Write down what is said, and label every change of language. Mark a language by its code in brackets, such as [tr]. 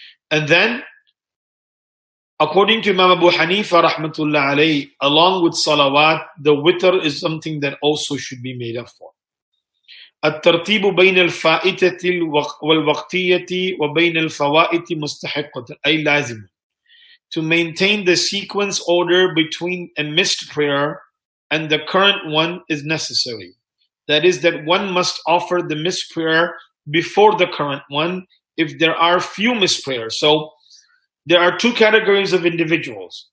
[en] And then, according to Imam Abu Hanifa rahmatullah alayhi, along with salawat, the witr is something that also should be made up for. [ar] الترتيب بين الفائتة والوقتية وبين الفوائت مستحقة أي لازم. [en] To maintain the sequence order between a missed prayer and the current one is necessary. That is, that one must offer the missed prayer before the current one if there are few missed prayers. So there are two categories of individuals.